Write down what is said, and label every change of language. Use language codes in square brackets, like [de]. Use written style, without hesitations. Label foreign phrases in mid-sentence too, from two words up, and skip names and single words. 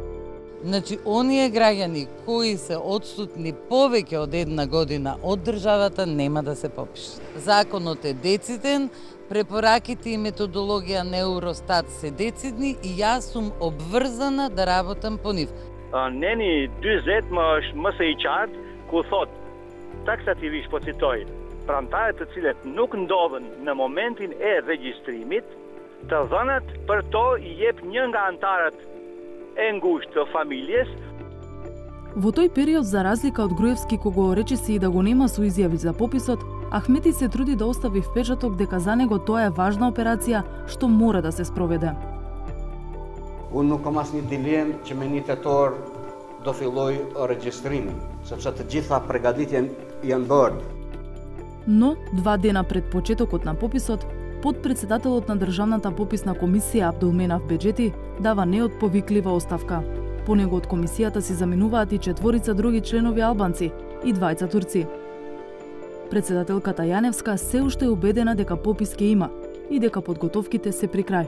[mk] Значи, оние граѓани кои се отсутни повеќе од една година од државата нема да се попишат. Законот е дециден, препораките и методологија на Евростат се децидни и јас сум обврзана да работам по нив. [sq] Neni 40 më së i qartë ku thot taksativisht po citoj, prantarët të cilët nuk ndodhen në momentin e regjistrimit, të dhënat për to i jep një nga antarët e ngushtë të familjes. [mk] Во тој период, за разлика од Груевски кого речиси и да го нема со изјави за пописот, Ахмети се труди да остави впечаток дека за него тоа е важна операција што мора да се спроведе. [sq] Unë nuk kam asnjë dilemë që me 1 tetor do filloj regjistrimin, sepse të gjitha përgatitjen janë bërë. [mk] Но, 2 дена пред почетокот на пописот, подпредседателот на Државната пописна комисија Абдулменав Беџети дава неотповиклива оставка. По него од комисијата си заменуваат и 4 други членови албанци и 2 турци. Председателката Јаневска се уште е убедена дека попис ќе има и дека подготовките се при крај.